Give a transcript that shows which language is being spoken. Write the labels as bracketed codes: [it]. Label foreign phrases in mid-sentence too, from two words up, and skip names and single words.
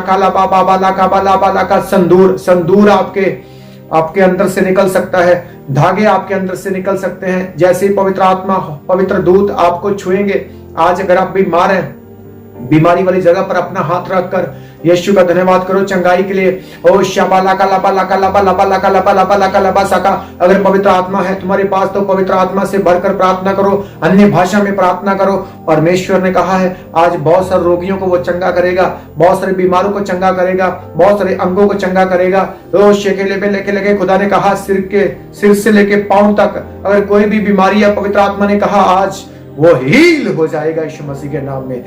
[hi] संदूर आपके अंदर से निकल सकता है, धागे आपके अंदर से निकल सकते हैं। जैसे ही पवित्र आत्मा, पवित्र दूत आपको छुएंगे, आज अगर आप बीमार हैं, बीमारी वाली जगह पर अपना हाथ रखकर यीशु का धन्यवाद करो चंगाई के लिए। ओ शाबाला का लबा लका लबा लबा लका लबा लबा लका लबा सका। अगर पवित्र आत्मा है तुम्हारे पास तो पवित्र आत्मा से भरकर प्रार्थना करो, अन्य भाषा में प्रार्थना करो। परमेश्वर ने कहा है आज बहुत सारे रोगियों को वो चंगा करेगा, बहुत सारे बीमारों को चंगा करेगा, बहुत सारे अंगों को चंगा करेगा। ओ शेकेले पे लेके लगे, खुदा ने कहा सिर से लेके पांव तक अगर कोई भी बीमारी है, पवित्र आत्मा ने कहा आज वो हील हो जाएगा यीशु मसीह के नाम में।